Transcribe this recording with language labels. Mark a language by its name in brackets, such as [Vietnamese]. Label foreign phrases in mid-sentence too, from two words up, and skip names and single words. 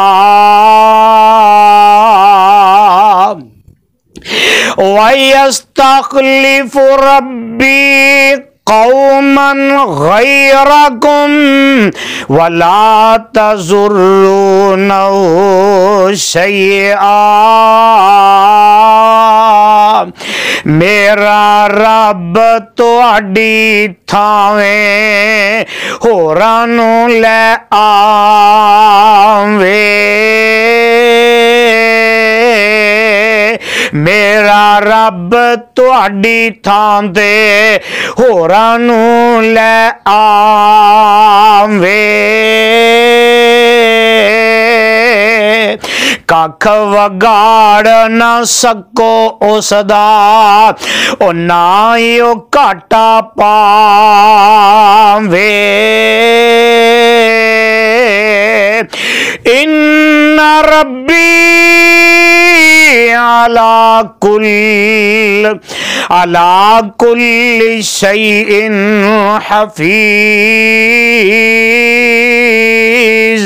[Arabic] وَيَسْتَخْلِفُ رَبِّي قَوْمًا غَيْرَكُمْ وَلَا تَضُرُّونَهُ شَيْئًا۔ [Punjabi] میرا رب تواڈی تھاویں ہوراں نوں لے آوے، میرا رب تواڈی تھاں تے ہوراں نوں لے آوے۔ ککھ وگاڑ نہ سکو اس دا، او نہ ہی او گھاٹا پاوے۔ [Arabic] ان ربی علی کل شیء حفیظ۔